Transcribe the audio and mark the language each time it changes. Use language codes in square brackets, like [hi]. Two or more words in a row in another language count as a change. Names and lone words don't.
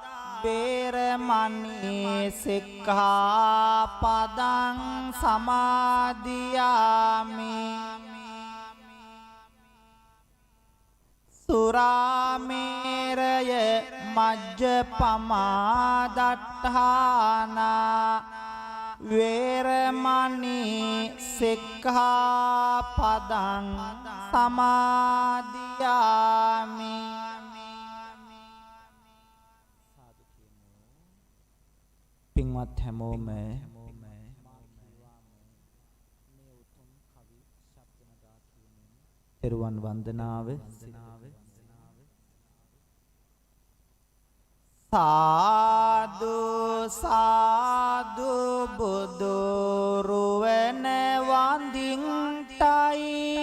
[pi] වේරමණී සික්ඛාපදං සමාදියාමි සුරාමේරය මජ්ජපමා දට්ඨානා වේරමණී සික්ඛාපදං සමාදියාමි [si] පින්වත් හැමෝම තෙරුවන් වන්දනාව සාදු සාදු බුදු රුවන වඳින්ටයි